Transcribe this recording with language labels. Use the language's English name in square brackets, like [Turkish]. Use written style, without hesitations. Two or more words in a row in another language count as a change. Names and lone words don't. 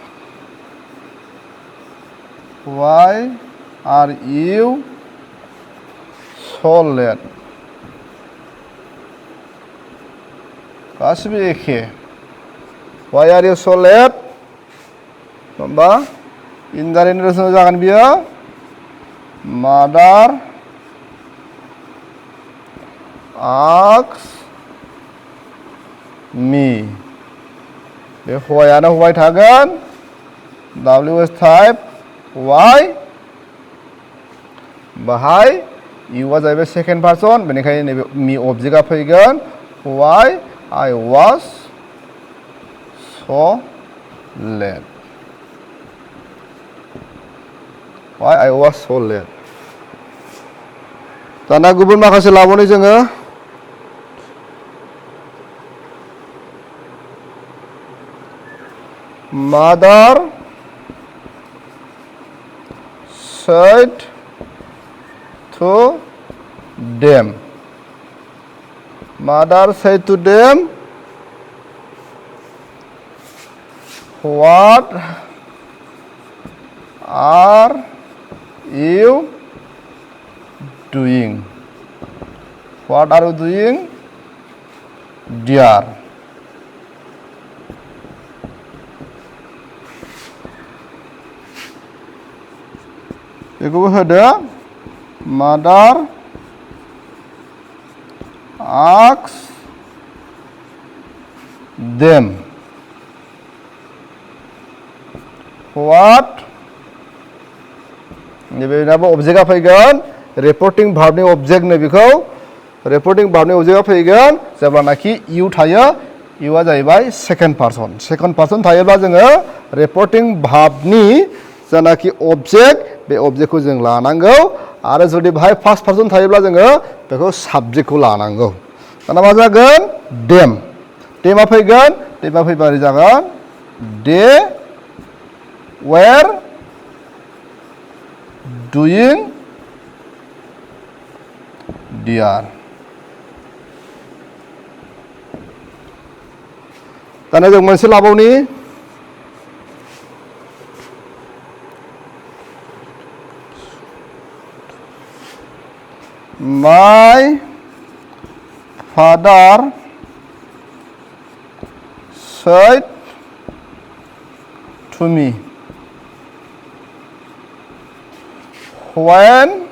[English] Why are you so late? [Bodo] गासिबो एखे [English] why are you so late? [Bodo] होमबा इनडाइरेक्ट रिलेसन जागोन बियो [English] mother asks me [Bodo] बे whyआनो why थागोन [English] WS type why [Bodo] बाहाय youआ जाहैबाय [English] second person [Bodo] बेनिखायनो नैबे me ऑब्जेक्टआ फैगोन [English] why I was so late why I was so late [Bodo] दाना गुबुन माखासे लाबावनि जोङो [English] mother said to them mother said to them what are you doing what are you doing dear बेखौबो होदो mother asks them what [Bodo] नैबेनाबो अबजेक्टआ फैगोन रिपर्टिं भार्बनि अबजेक्ट नै बेखौ रिपर्टिं भार्बनि अबजेक्टआ फैगोन जेब्लानाखि इउ थायो इउआ जाहैबाय [English] second person [Bodo] थायोब्ला जोङो रिपर्टिं भार्बनि जानाखि अबजेक्ट बे अबजेक्टखौ जों लानांगौ आरो जुदि बाहाय [English] first person [Bodo] थायोब्ला जोङो बेखौ साबजेक्टखौ लानांगौ दाना मा जागोन देमा फैगोन देमा फैबा ओरै जागोन दे वेर [English] doing dear [Bodo] दाना जों मोनसे लाबावनि [English] my father said to me when